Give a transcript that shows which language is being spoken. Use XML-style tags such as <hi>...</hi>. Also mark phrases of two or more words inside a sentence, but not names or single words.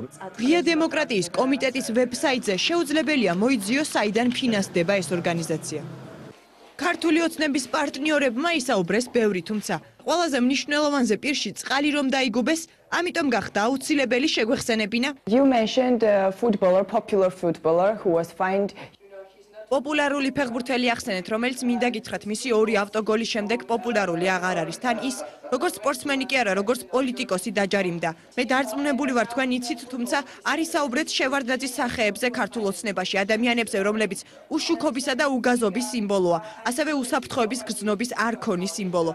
<ka>ღია დემოკრატიის კომიტეტის ვებსაიტზე შეუძლებელია მოიძიოს საიდან ფინანსდება ეს ორგანიზაცია. ქართული ოცნების პარტნიორებმა ისაუბრეს ბევრი, თუმცა ყველაზე მნიშვნელოვანზე პირში წყალი რომ დაიგუბეს, ამიტომ გახდა აუცილებელი შეგვეხსენებინა.</ka> <en>You mentioned a footballer, popular footballer who was fined.</en> <ka>პოპულარული ფეხბურთელი ახსენეთ, რომელიც მინდა გითხრათ, მისი 2 ავტოგოლის შემდეგ პოპულარული აღარ არის. თან ის, როგორც სპორტსმენი კი არა, როგორც პოლიტიკოსი დაჯარიმდა. მე დარწმუნებული ვარ, თქვენ იცით, თუმცა არის საუბრეთ შევარდნაძის სახეებზე ქართულ ოცნებაში, ადამიანებზე, რომლებიც უშუქობისა და უგაზობის სიმბოლოა, ასევე უსაფრთხოების გრძნობის არქონის სიმბოლო.</ka>